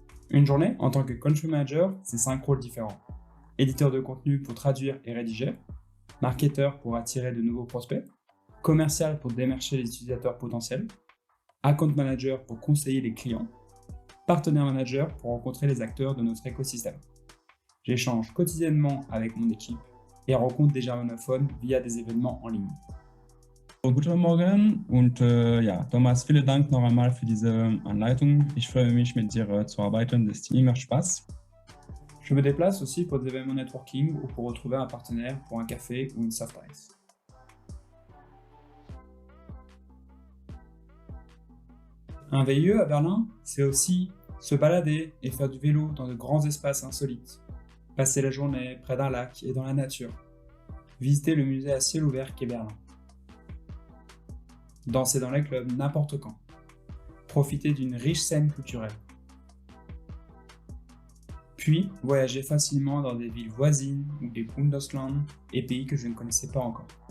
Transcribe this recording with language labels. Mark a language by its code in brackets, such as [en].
[fr] Une journée, en tant que country manager, c'est 5 rôles différents. Éditeur de contenu pour traduire et rédiger, marketeur pour attirer de nouveaux prospects, commercial pour démarcher les utilisateurs potentiels, account manager pour conseiller les clients, partenaire manager pour rencontrer les acteurs de notre écosystème. J'échange quotidiennement avec mon équipe et rencontre des germanophones via des événements en ligne. [de] Guten Morgen und ja, Thomas, vielen Dank noch einmal für diese Anleitung. Ich freue mich, mit dir zu arbeiten. Das macht immer Spaß. [fr] Je me déplace aussi pour des événements networking ou pour retrouver un partenaire pour un café ou une soft ice. Un VIE à Berlin, c'est aussi se balader et faire du vélo dans de grands espaces insolites, passer la journée près d'un lac et dans la nature, visiter le musée à ciel ouvert qu'est Berlin, danser dans les clubs n'importe quand, profiter d'une riche scène culturelle, puis voyager facilement dans des villes voisines ou des Bundesländer et pays que je ne connaissais pas encore.